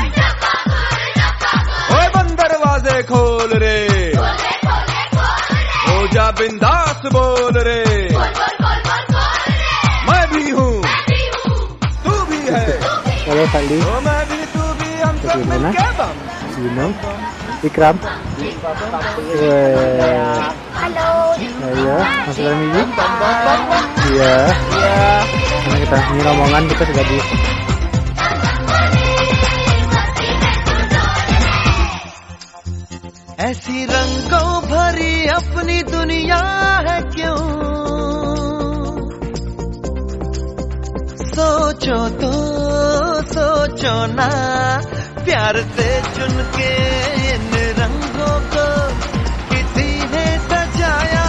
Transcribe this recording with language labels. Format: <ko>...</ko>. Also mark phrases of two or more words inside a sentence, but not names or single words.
<hi>ओए बंद दरवाजे खोल रे, हो जा बिंदास बोल रे। मैं भी हूँ तू भी है,</hi> <id>Halo Sandi,</id> <hi>ओ मैं भी तू भी, हम सब मिलके बम।</hi> <id>Gino, Ikram. Halo. Iya, masuk dalam ini? Iya. Karena kita ini rombongan kita sudah di.</id> <hi>ऐसी रंगों भरी अपनी दुनिया है क्यों, सोचो तो सोचो ना, प्यार से चुन के इन रंगों को किसी ने सजाया।</hi>